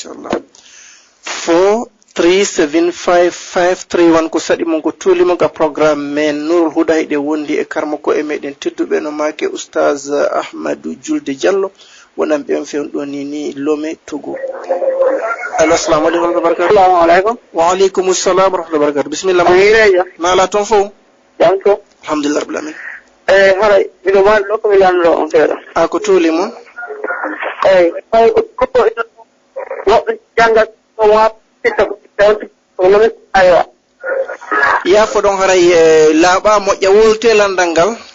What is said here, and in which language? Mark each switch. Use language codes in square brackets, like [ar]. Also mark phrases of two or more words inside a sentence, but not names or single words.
[ff] 4375531 ko saɗi mon ko tuuli mon ka programme men Nurul Huda hiɗe wondi e karma ko e meɗen tedduɓe no make oustaz Ahmadou Julde Diallo wonan ɓe on fewn ɗo ni Lome Togo. [ar] Allo السلام عليكم وبركاته. السلام عليكم. وعليكم السلام ورحمة الله وبركاته. Bismillah. [ff] Ma la ton fo jam to [ar] الحمد لله رب العالمين. [ff] Haray miɗo waɗi ɗo komi lanndo on seeɗa. Ko tuuli mon eyi hay koto woɓɓe janngat o wa pitta ko tawti ko nomi aywa yaafo ɗon haray laaɓa moƴƴa wolte landal ngal.